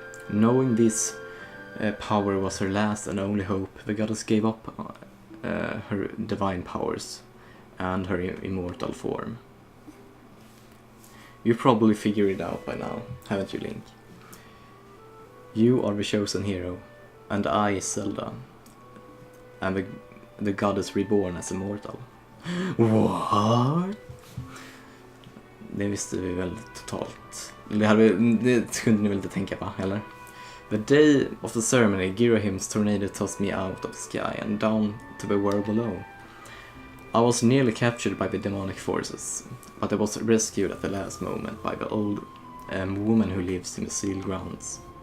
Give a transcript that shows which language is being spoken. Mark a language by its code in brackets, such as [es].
[en] Knowing this power was her last and only hope, the goddess gave up her divine powers and her immortal form. You probably figured it out by now, haven't you, Link? You are the chosen hero, and I, Zelda, am the goddess reborn as a mortal. What? [sv] Det visste vi väl totalt. Det kunde ni väl inte tänka på, eller? [en] The day of the ceremony, Girahim's tornado tossed me out of the sky and down to the world below. I was nearly captured by the demonic forces, but I was rescued at the last moment by the old woman who lives in the sealed grounds.